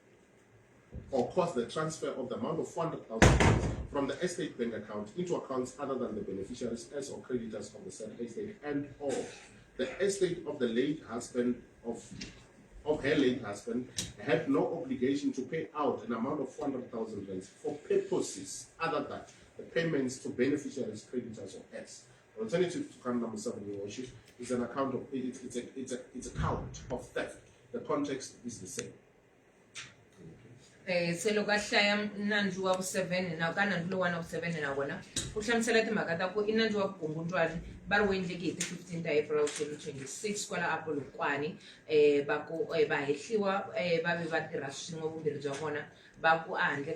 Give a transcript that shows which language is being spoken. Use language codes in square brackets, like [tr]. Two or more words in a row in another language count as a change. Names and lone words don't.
[en] or cause the transfer of the amount of 400,000 from the estate bank account into accounts other than the beneficiaries as or creditors of the said estate, and or the estate of the late husband of her late husband had no obligation to pay out an amount of 400,000 rands for purposes other than the payments to beneficiaries, creditors, or heirs. Alternative to count number 7, Your Worship, is an account of it's a count of theft. The context is the same. [ts] se loko a hlaya nandzu wa vu-7 na ka nandzu lowuwani wa vu-7 na vona ku hlamusela timhaka ta ku I nandzu wa vukungundzwani va ri wu endleke hi ti 15 ta April 2026 kwala a Polokwane va ku va hehliwa va ve va tirha swin'we vumbirhi bya vona va ku a handle